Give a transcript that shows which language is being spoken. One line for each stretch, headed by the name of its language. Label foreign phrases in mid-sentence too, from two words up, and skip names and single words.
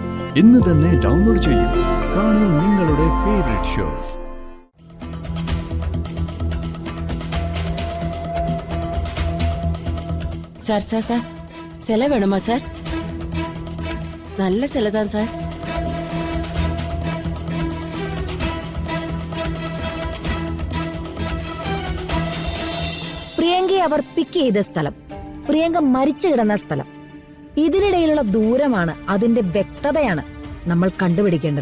Malayalam: ഇന്ന് തന്നെ ഡൗൺലോഡ് ചെയ്യൂ. കാണൂ നിങ്ങളുടെ
English: favourite shows.
Tamil: சார் சார் சார் சிலை வேணுமா சார்? நல்ல சிலை தான் சார்.
Malayalam: പ്രിയങ്കയെ അവർ പിക്ക് ചെയ്ത സ്ഥലം, പ്രിയങ്ക മരിച്ചു കിടന്ന സ്ഥലം, ഇതിനിടയിലുള്ള ദൂരമാണ്, അതിന്റെ വ്യക്തതയാണ് നമ്മൾ കണ്ടുപിടിക്കേണ്ടത്.